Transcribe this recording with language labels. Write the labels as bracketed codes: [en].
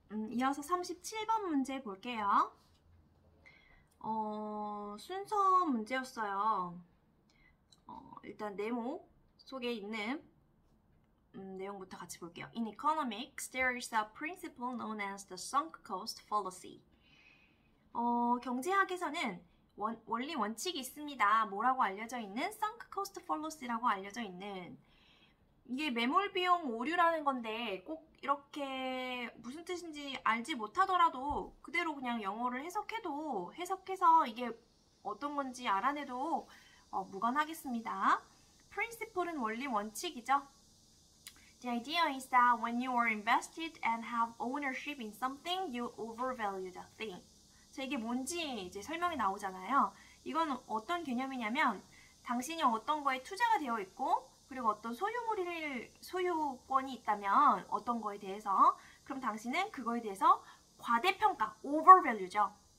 [ko] 이어서 37번 문제 볼게요. 순서 문제였어요. 일단 네모 속에 있는 내용부터 같이 볼게요. [en] In economics, there is a principle known as the sunk cost fallacy. [ko] 경제학에서는 원리 원칙이 있습니다. 뭐라고 알려져 있는? sunk cost fallacy라고 알려져 있는, 이게 매몰 비용 오류라는 건데 꼭 이렇게 무슨 뜻인지 알지 못하더라도 그대로 그냥 영어를 해석해서 이게 어떤 건지 알아내도 무관하겠습니다. principle은 원리 원칙이죠. [en] The idea is that when you are invested and have ownership in something, you overvalue the thing. [ko] 자, 이게 뭔지 이제 설명이 나오잖아요. 이건 어떤 개념이냐면 당신이 어떤 거에 투자가 되어 있고 그리고 어떤 소유권이 있다면 어떤 거에 대해서, 그럼 당신은 그거에 대해서 과대평가, overvalue죠.